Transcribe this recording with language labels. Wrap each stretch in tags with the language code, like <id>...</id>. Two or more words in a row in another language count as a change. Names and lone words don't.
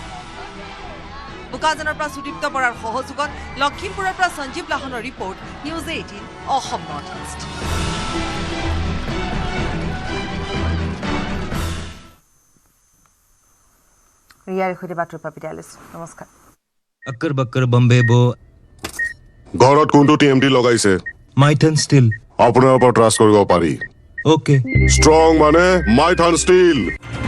<as>বোকাজানৰ পৰা সুদীপ্ত বৰাৰ সহযোগত লখিমপুৰৰ পৰা সঞ্জীৱ লাহনৰ ৰিপৰ্ট, নিউজ 18 অসম নৰ্থ ইষ্ট। ৰিয়াৰ সৈতে বাতৰি বিদায় লৈছোঁ। নমস্কাৰ।</as> <hi>अक्कर बक्कर बम्बे बो</hi> <as>ঘৰত কোনটো টিএমটি লগাইছে?</as> <hi>माइथन स्टील</hi> <as>আপোনাৰ ওপৰত ট্ৰাষ্ট কৰিব পাৰি। ओके ষ্ট্ৰং মানে মাইথান ষ্টীল।</as>